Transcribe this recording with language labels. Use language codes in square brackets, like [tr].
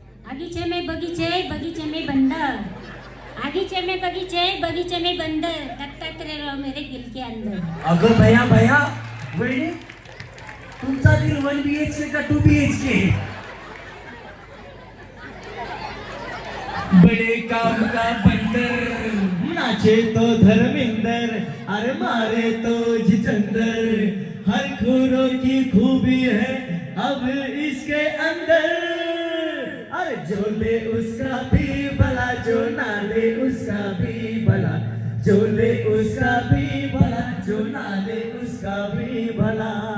[hi] आगीचे में बगीचे बगीचे में बंदर. आगीचे में बगीचे बगीचे में बंदर दत्तात्रेय राव मेरे दिल के अंदर. [mr] अगं भैया भैया वहिनी तुमचा दिल 1 BHK का 2 BHK? [hi] बड़े काम का बंदर नाचे तो धर्मेंद्र अरे मारे तो जितेंद्र. हर खूनों की खूबी है अब इसके अंदर. अरे जो ले उसका भी भला जो ना ले उसका भी भला. जो ले उसका भी भला जो ना ले उसका भी भला.